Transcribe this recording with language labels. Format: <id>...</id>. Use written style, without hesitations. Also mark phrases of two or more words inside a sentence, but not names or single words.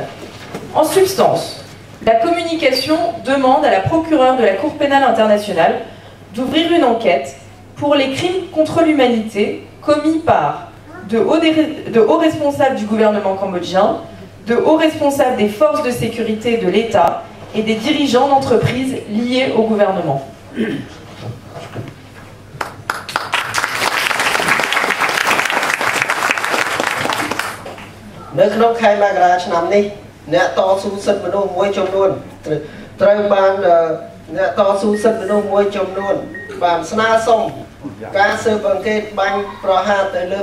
<fr>En substance, la communication demande à la procureure de la Cour pénale internationale d'ouvrir une enquête pour les crimes contre l'humanité commis par de hauts responsables du gouvernement cambodgien, de hauts responsables des forces de sécurité de l'État et des dirigeants d'entreprises liés au gouvernement.</fr> <km>នៅក្នុងខែមករាឆ្នាំនេះអ្នកតស៊ូសិទ្ធិមនុស្សមួយចំនួនត្រូវបានអ្នកតស៊ូសិទ្ធិមនុស្សមួយចំនួនបានស្នើសុំការស៊ើបអង្កេតបាញ់ប្រហារទៅលើ</km>